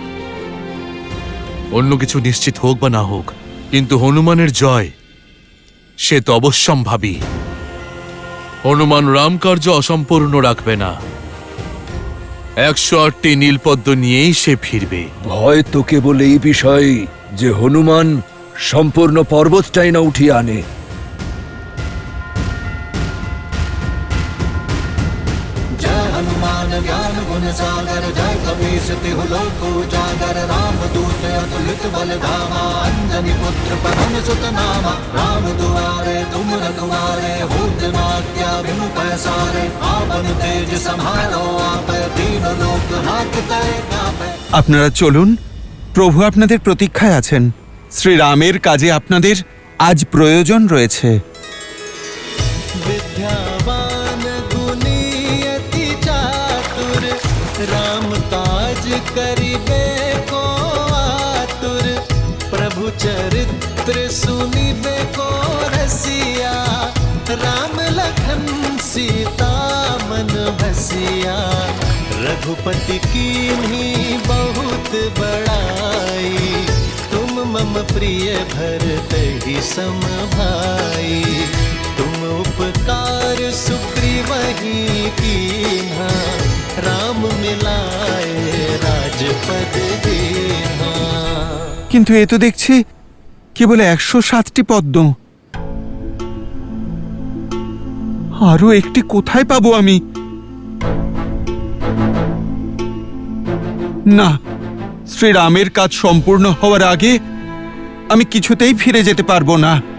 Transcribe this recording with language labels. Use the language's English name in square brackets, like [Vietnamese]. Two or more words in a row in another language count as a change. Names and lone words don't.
[Bangla] অন্য কিছু নিশ্চিত হোক বা না হোক, কিন্তু হনুমানের জয় সে তো অবশ্যম্ভাবী। হনুমান রামকার্য অসম্পূর্ণ রাখবে না। 108টি নীলপদ্ম নিয়েই সে ফিরবে। ভয় তো কেবল এই বিষয়ে যে হনুমান সম্পূর্ণ পর্বতটাই না উঠিয়ে আনে। [Awadhi] जय हनुमान ज्ञान गुण सागर जय कपीस तिहु लोक उजागर राम दूत अतुलित बल धामा अंजनी पुत्र पवन सुत नामा राम दुआरे तुम रखवारे होत न आज्ञा बिनु पैसारे आपन तेज सम्हारो आपै तीन लोक हाकते कापै। [Bangla] আপনারা চলুন, প্রভু আপনাদের প্রতীক্ষায় আছেন। শ্রীরামের কাজে আপনাদের আজ প্রয়োজন রয়েছে। [Awadhi] विद्यावान गुणी अति चातुर राम काज करिबे को आतुर प्रभु चरित्र सुनिबे को रसिया राम लखन सीता मन बसिया रघुपति कीन्ही बहुत बड़ाई तुम मम प्रिय भरत ही सम भाई तुम उपकार सुग्रीवहि कीन्हा राम मिलाए राजपद दीन्हा। [Bangla] কিন্তু এ তো দেখছি কেবল 107টি পদ্ম। আরো একটি কোথায় পাবো আমি? না, শ্রীরামের কাজ সম্পূর্ণ হওয়ার আগে আমি কিছুতেই ফিরে যেতে পারবো না।